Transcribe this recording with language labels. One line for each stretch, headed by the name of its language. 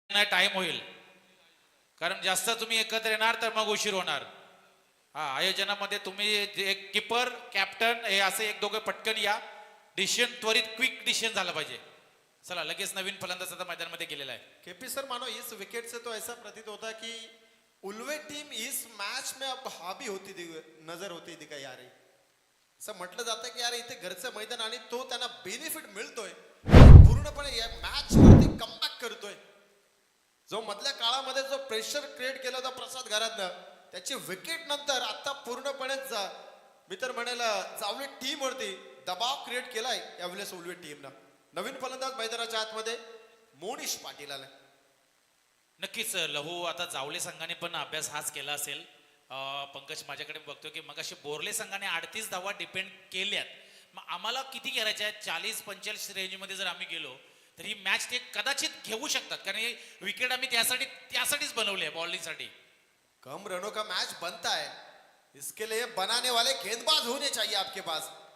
Marathi: Time होईल कारण जास्त तुम्ही एकत्र येणार तर मग उशीर होणार. हा आयोजनामध्ये तुम्ही एक किपर कॅप्टन हे असे एक दोघे पटकन या. डिसिजन त्वरित क्विक डिसिजन झाला पाहिजे. चला लगेच नवीन फलंदाज आता मैदानामध्ये गेलेला आहे.
Hindi: केपी सर मानो इस विकेट से तो ऐसा प्रतीत होता कि उल्वे टीम इस मैच में अब हावी होती नजर होती दिखाई आ रही.
Marathi: असं म्हटलं जातं की यार इथे घरचं मैदान आणि तो त्यांना बेनिफिट मिळतोय, पूर्णपणे या मॅच वरती कमबॅक करतोय. जो मधल्या काळामध्ये जो प्रेशर क्रिएट केला होता प्रसाद घरातनं, त्याची विकेट नंतर आता पूर्णपणे मी तर म्हणेल जावले टीम वरती दबाव क्रिएट केलाय यावेळेस उल्वे टीमनं. नवीन फलंदाज मैदानाच्या आतमध्ये मोनिश पाटील आलाय. नक्कीच लहू आता जावले संघाने पण अभ्यास हाच केला असेल. पंकज माझ्याकडे बघतो की मगाशी बोरले संघाने 38 धावा डिपेंड केल्यात, मग आम्हाला किती करायचे आहे 40-45 रेंजमध्ये जर आम्ही गेलो तर ही मॅच ते कदाचित घेऊ शकतात, कारण हे विकेट आम्ही त्यासाठीच बनवले आहे, बॉलिंगसाठी.
Hindi: कम रनों का मैच बनता है, इसके लिए बनाने वाले गेंदबाज होने चाहिए आपके पास.